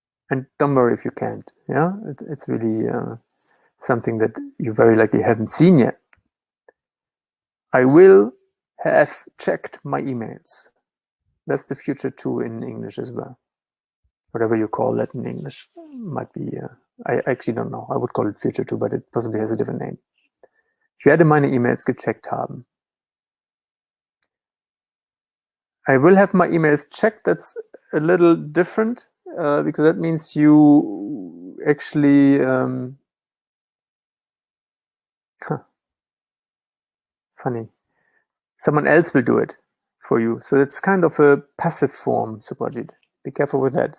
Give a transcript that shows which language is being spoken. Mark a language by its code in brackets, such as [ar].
[en] And don't worry if you can't. Yeah, it's really something that you very likely haven't seen yet. I will have checked my emails. That's the future 2 in English as well. Whatever you call that in English might be, I actually don't know. I would call it future 2, but it possibly has a different name. [de] Ich werde meine E-Mails gecheckt haben. [en] I will have my emails checked. That's a little different because that means you actually funny. Someone else will do it for you. So it's kind of a passive form, Superjit. Be careful with that.